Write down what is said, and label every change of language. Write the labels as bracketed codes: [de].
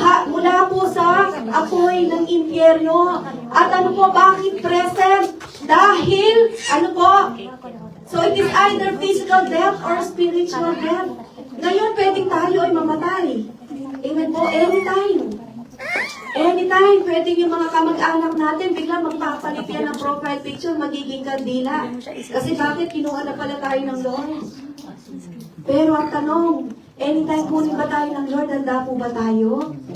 [tl] Mula po sa apoy ng impyerno. At ano po, bakit present? Dahil, ano po? [en] So, it is either physical death or spiritual death. [tl] Ngayon, pwedeng tayo ay mamatay. Amen po, anytime. Anytime, pwedeng yung mga kamag-anak natin bigla magpapalit yan ng profile picture, magiging kandila. Kasi bakit kinuha na pala tayo ng Lord? Pero ang tanong, anytime kunin ba tayo ng Lord, handa po ba tayo?